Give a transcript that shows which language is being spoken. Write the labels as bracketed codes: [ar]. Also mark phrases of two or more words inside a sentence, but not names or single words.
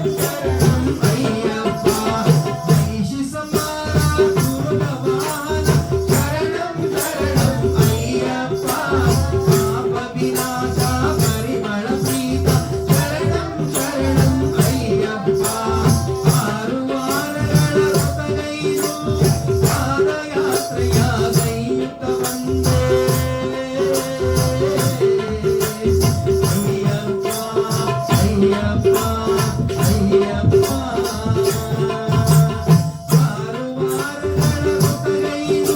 [te] శరణం అయ్యప్ప మహిషి సంహార గురుగవాహన శరణం శరణం అయ్యప్ప పాప వినాశ పరిమళ ప్రీత శరణం శరణం అయ్యప్ప [kn] ಆರು ವಾರಗಳ ಋತಗೈದು ಪಾದಯಾತ್ರೆಯ ಸಂಯುಕ್ತ ವಂದೇ ಅಯ್ಯಪ್ಪ ಅಯ್ಯಪ್ಪ ಆರು ವಾರಗಳ ಋತಗೈದು